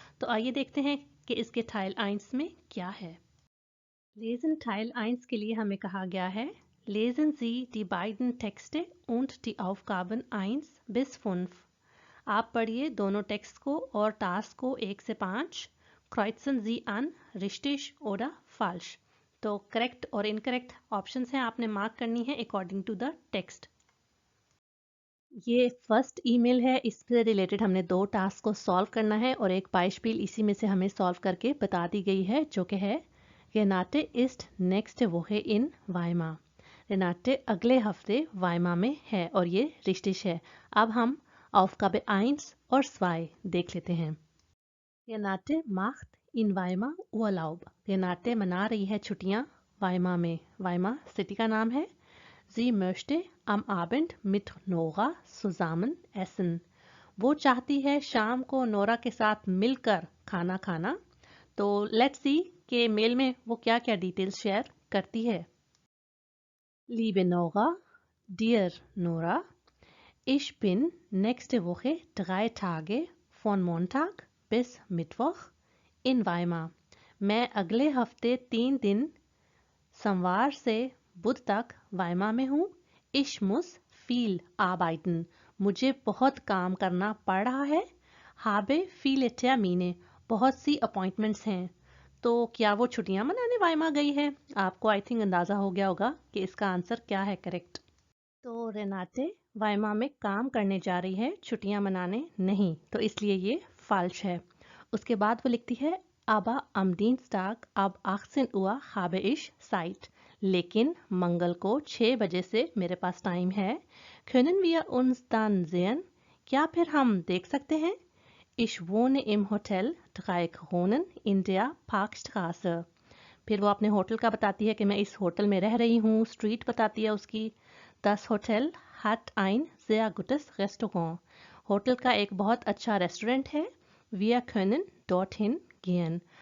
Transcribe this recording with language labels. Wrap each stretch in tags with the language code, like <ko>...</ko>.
<hi>तो आइए देखते हैं कि इसके Teil 1 में क्या है।</hi> <de>Lesen Teil 1</de> <hi>के लिए हमें कहा गया है,</hi> <de>Lesen Sie die beiden Texte und die Aufgaben 1 bis 5।</de> <hi>आप पढ़िए दोनों टेक्स्ट को और टास्क को 1 से 5।</hi> <de>Kreuzen Sie an richtig oder falsch।</de> <hi>तो करेक्ट और इनकरेक्ट ऑप्शंस हैं, आपने मार्क करनी है अकॉर्डिंग टू द टेक्स्ट। ये फर्स्ट ईमेल है, इससे रिलेटेड हमने 2 टास्क को सॉल्व करना है और एक बाइस्पिल इसी में से हमें सॉल्व करके बता दी गई है, जो कि है</hi> <de>Renate ist nächste Woche in Weimar।</de> <hi>रेनाटे अगले हफ्ते वाइमा में है और ये रिश्तिश है। अब हम Aufgabe 1 और 2 देख लेते हैं।</hi> <de>Renate macht in Weimar Urlaub।</de> <hi>रेनाटे मना रही है छुट्टियां वाइमा में। वाइमा सिटी का नाम है।</hi> <de>Sie möchte am Abend mit Nora zusammen essen।</de> <hi>वो चाहती है शाम को नोरा के साथ मिलकर खाना खाना। तो लेट्स सी के मेल में वो क्या क्या डिटेल्स शेयर करती है।</hi> <de>Liebe Nora,</de> <en>dear Nora,</en> <de>ich bin nächste Woche 3 Tage von Montag bis Mittwoch in Weimar।</de> <hi>मैं अगले हफ्ते 3 दिन सोमवार से बुध तक वाइमा में हूँ।</hi> <de>Ich muss viel arbeiten।</de> <hi>मुझे बहुत काम करना पड़ रहा है।</hi> <de>Habe viele Termine।</de> <hi>बहुत सी अपॉइंटमेंट्स हैं। तो क्या वो छुट्टियां मनाने वाइमा गई है? आपको आई थिंक अंदाजा हो गया होगा कि इसका आंसर क्या है करेक्ट। तो रेनाटे वाइमा में काम करने जा रही है, छुट्टियां मनाने नहीं, तो इसलिए ये फाल्श है। उसके बाद वो लिखती है</hi> <de>Aber am Dienstag ab 18 Uhr habe ich Zeit।</de> <hi>लेकिन मंगल को 6 बजे से मेरे पास टाइम है।</hi> <de>Können wir uns dann sehen?</de> <hi>क्या फिर हम देख सकते हैं?</hi> <de>Ich wohne im Hotel Drei Kronen in der Parkstraße।</de> <hi>फिर वो अपने होटल का बताती है कि मैं इस होटल में रह रही हूँ। स्ट्रीट बताती है उसकी।</hi> <de>Das Hotel hat ein sehr gutes Restaurant।</de> <hi>Hotel का एक बहुत अच्छा रेस्टोरेंट है।</hi> <de>Wir können dorthin gehen।</de>